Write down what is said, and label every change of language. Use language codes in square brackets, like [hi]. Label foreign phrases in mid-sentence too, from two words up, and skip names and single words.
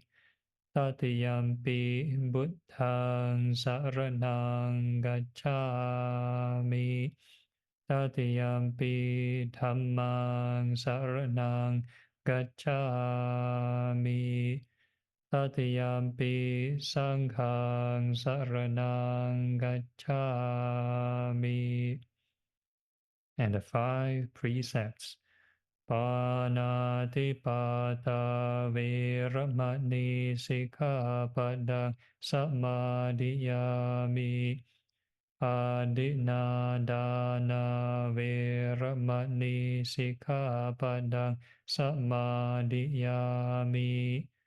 [pi] Tatiyampi buddhaṃ saraṇaṃ gacchāmi. Tatiyampi dhammaṃ saraṇaṃ gacchāmi. Tatiyampi sanghaṃ saraṇaṃ gacchāmi. [en] And the 5 precepts. [pi] Pāṇātipada vēramani sikkhapadang samadhiyāmi. Adinādāna vēramani sikkhapadang samadhiyāmi.